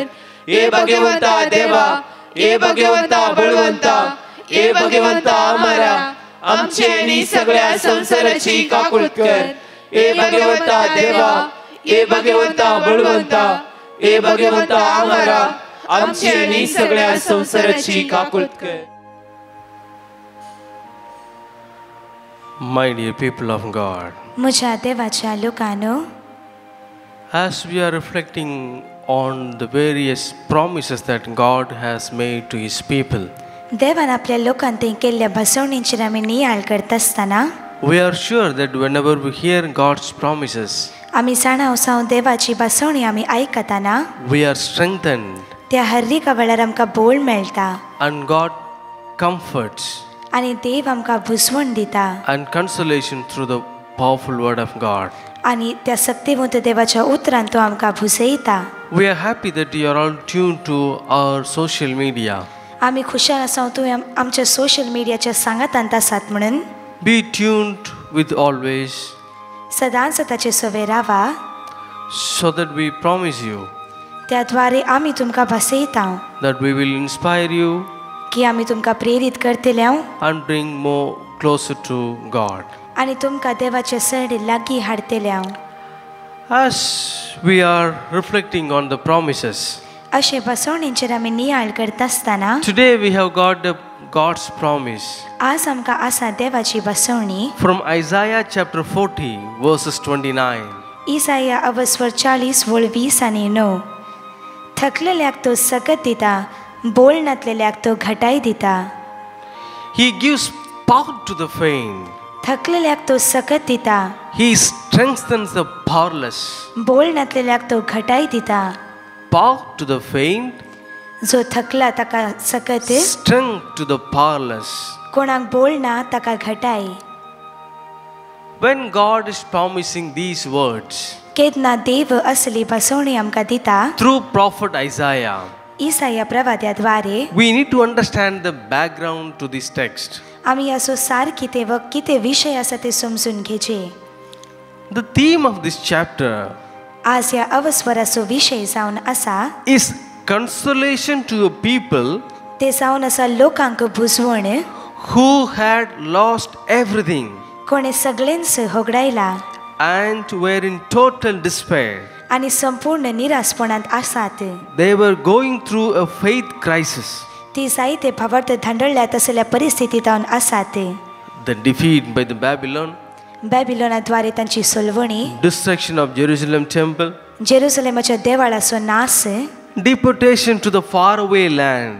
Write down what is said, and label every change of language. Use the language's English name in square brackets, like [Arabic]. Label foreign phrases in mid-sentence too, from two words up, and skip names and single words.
[Konkani] हे भगवंता देवा, हे भगवंता बळवंता, हे भगवंता आमारा आमची आनी सगळ्या संसाराची काकूत कर. हे भगवंता देवा, हे भगवंता बळवंता, हे भगवंता आमारा आमची आनी सगळ्या संसाराची काकूत कर. [English] My dear people of God, [Konkani] म्हज्या देवाच्या लोकांनो, [English] as we are reflecting on the various promises that God has made to His people. [Konkani] देवान आपल्या लोकांनी केल्ल्या बसवणींचेर आमी नियाळ करता आसतना [English] We are sure that whenever we hear God's promises, [Konkani] आमी जाणाव सावन देवाची बसवणी आमी आयकताना [English] we are strengthened [Konkani] त्या हर एका वेळार आमकां बोल मेळटा [English] and God comforts [Konkani] आनी देव आमकां बुजवण दिता [English] and consolation through the powerful word of God. [Konkani] आनी त्या शक्तिवंत देवाच्या उतरान तो आमकां बुजयता. [English] We are happy that you are all tuned to our social media. [Konkani] आमी खुशाल आसाव तुवें आमच्या [English] social mediaच्या [Konkani] सांगातांत आसात म्हणून. [English] Be tuned with always [Konkani] सदांच ताचे सवय रावा [English] so that we promise you [Konkani] त्या द्वारे आमी तुमकां बसयता [English] that we will inspire you [Konkani] की आमी तुमकां प्रेरीत करतले [English] and bring more closer to God. [Konkani] आनी तुमकां देवाचे चड लागीं हाडतले. [English] As we are reflecting on the promises, [Konkani] अशे बसवणींचेर आमी नियाळ करता आसतना [English] today we have got God's promise [Konkani] आज आमकां आसा देवाची बसवणी [English] from Isaiah chapter 40 verses 29. [Konkani] इसाया अवस्वर 40 वळ 20 आनी 9. थकलेल्याक तो सकत दिता, बोल नातलेल्याक तो घटाय दिता. [English] He gives power to the faint. [Konkani] थकलेल्याक तो सकत दिता, [English] He strengthens the powerless. [Konkani] बोल नातलेल्याक तो घटाय दिता. [English] Power to the faint, [Konkani] जो थकला ताका सकत, [English] strength to the powerless. [Konkani] कोणाक बोल ना ताका घटाय. [English] When God is promising these words [Konkani] केदना देव असली बसवणी आमकां दिता [English] through prophet Isaiah, [Konkani] इसाया प्रवाद्या द्वारे, [English] we need to understand the background to this text. [Konkani] आमी असो सार कितें व कितें विशय आसा ते समजून घेचे. [English] The theme of this chapter [Konkani] आज ह्या अवस्वराचो विशय जावन आसा [English] is consolation to a people [Konkani] ते जावन आसा लोकांक बुजवण [English] who had lost everything [Konkani] कोणे सगळेंच होगडायला [English] and were in total despair. [Konkani] आनी संपूर्ण निरासपणांत आसात. [English] They were going through a faith crisis. [Konkani] ती जायते फावट धांदळल्यात असल्या परिस्थितीत आसात. [English] The defeat by the Babylon, [Konkani] बॅबिलोनाद्वारे तांची सोलवणी, [English] destruction of Jerusalem temple, [Konkani] जेरुसलेमाच्या देवाळाचो नाश, [English] deportation to the faraway land.